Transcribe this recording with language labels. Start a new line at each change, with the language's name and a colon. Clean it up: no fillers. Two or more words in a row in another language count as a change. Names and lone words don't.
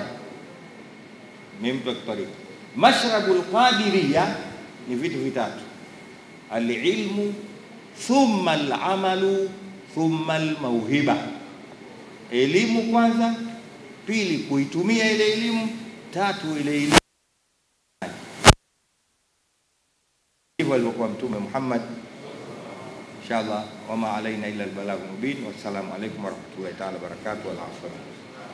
Swahili: Mimi mtu wa tarika, mashrabul Qadiria ni vitu vitatu:
Arabic: العلم ثم العمل ثم الموهبة.
Swahili: Elimu kwanza, pili kuitumia ile elimu, tatu ile elimu. Hivyo alikuwa Mtume Muhammad.
Arabic: إن شاء الله وما علينا إلا البلاغ مبين. والسلام عليكم ورحمة الله تعالى وبركاته. والعفو.